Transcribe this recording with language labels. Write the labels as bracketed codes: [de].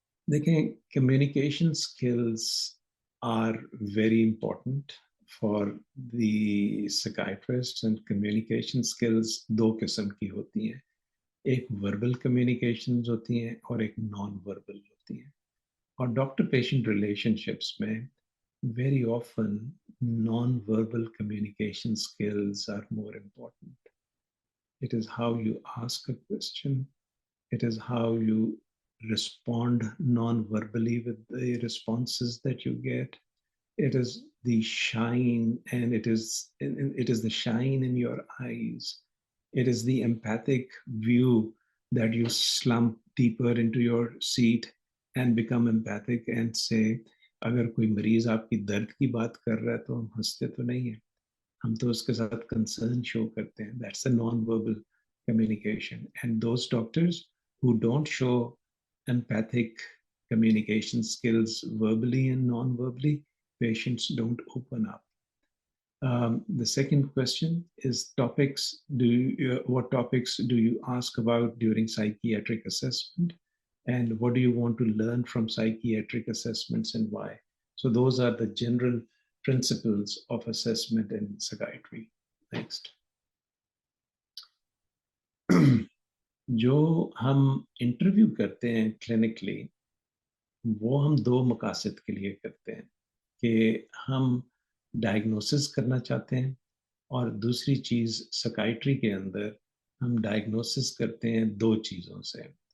[en] Dekheng, communication skills are very important for the psychiatrists, and communication skills [hi] दो किस्म की होती हैं. एक वर्बल कम्युनिकेशंस होती हैं और एक नॉन वर्बल होती हैं. और डॉक्टर पेशेंट रिलेशनशिप्स में [en] very often non-verbal communication skills are more important. It is how you ask a question. It is how you respond non-verbally with the responses that you get. It is the shine, and it is the shine in your eyes. It is the empathic view that you slump deeper into your seat and become empathic and say, [hi] अगर कोई मरीज आपकी दर्द की बात कर रहा है तो हम हंसते तो नहीं है, हम तो उसके साथ कंसर्न शो करते हैं. [en] That's a non-verbal communication. And those doctors who don't show empathic communication skills verbally and non-verbally, patients don't open up. The second question is topics. What topics do you ask about during psychiatric assessment? And what do you want to learn from psychiatric assessments and why? So those are the general principles of assessment in psychiatry. Next. [hi] जो हम interview करते हैं clinically, वो हम दो मकासद के लिए करते हैं कि हम डायग्नोसिस करना चाहते हैं, और दूसरी चीज़ साइकियाट्री के अंदर हम डायग्नोसिस करते हैं दो चीज़ों से.